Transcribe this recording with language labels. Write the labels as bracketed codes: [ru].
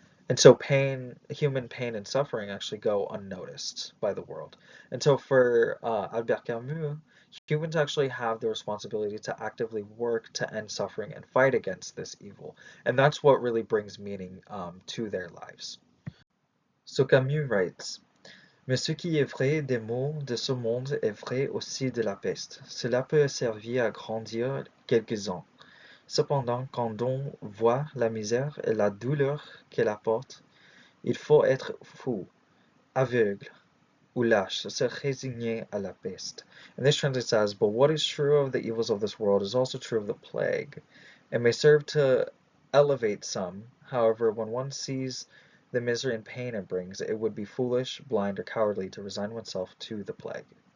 [en] And so human pain and suffering actually go unnoticed by the world. And so for Albert Camus, humans actually have the responsibility to actively work to end suffering and fight against this evil. And that's what really brings meaning to their lives. So Camus writes, [fr] Mais ce qui est vrai des maux de ce monde est vrai aussi de la peste. Cela peut servir à grandir quelques-uns. Cependant, quand on voit la misère et la douleur qu'elle apporte, il faut être fou, aveugle, ou lâche, se résigner à la peste. [en] And this translates as, but what is true of the evils of this world is also true of the plague. It may serve to elevate some, however, when one sees the misery and pain it brings, it would be foolish, blind, or cowardly to resign oneself to the plague.